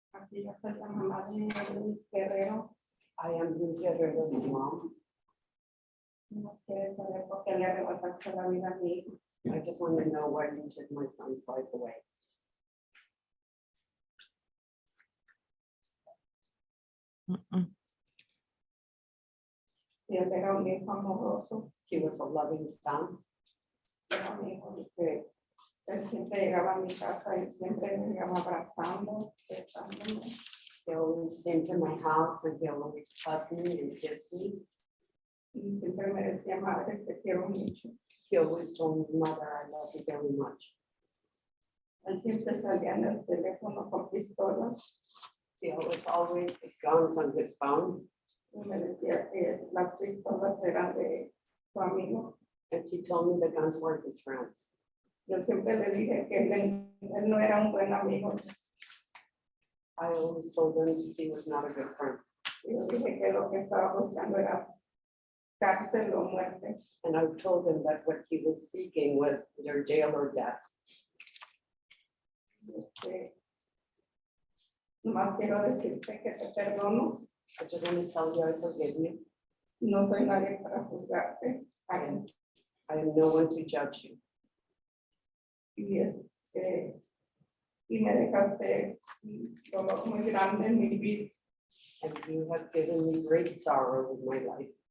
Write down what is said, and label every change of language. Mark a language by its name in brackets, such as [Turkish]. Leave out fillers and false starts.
[Spanish] Y yo soy la mamá de Luis Guerrero. [English] I am Luis Guerrero's mom. [Spanish] No quiere saber por qué le arrebataste la vida a mi hijo. [English] I just want to know why you took my son's life away. Mm-mm. [Spanish] Y él era un hijo amoroso. [English] He was a loving son. [Spanish] Era un hijo que él siempre llegaba a mi casa y siempre me llegaba abrazando, besándome. [English] He always came to my house and he always hugged me and kissed me. [Spanish] Y siempre me decía, madre, te quiero mucho. [English] He always told me, mother, I love you very much. [Spanish] Él siempre salía en el teléfono con pistolas [English] He was always with guns on his phone. [Spanish] y me decía que las pistolas eran de su amigo. [English] And he told me the guns were his friends. [Spanish] Yo siempre le dije que él no era un buen amigo. [English] I always told him he was not a good friend. [Spanish] Y yo dije que lo que estaba buscando era cárcel o muerte. [English] And I told him that what he was seeking was either jail or death. [Spanish] Nomás quiero decirte que te perdono. [English] I just want to tell you I forgive you. [Spanish] No soy nadie para juzgarte. [English] I am no one to judge you. [Spanish] Y me dejaste un dolor muy grande en mi vida. [English] And you have given me great sorrow in my life.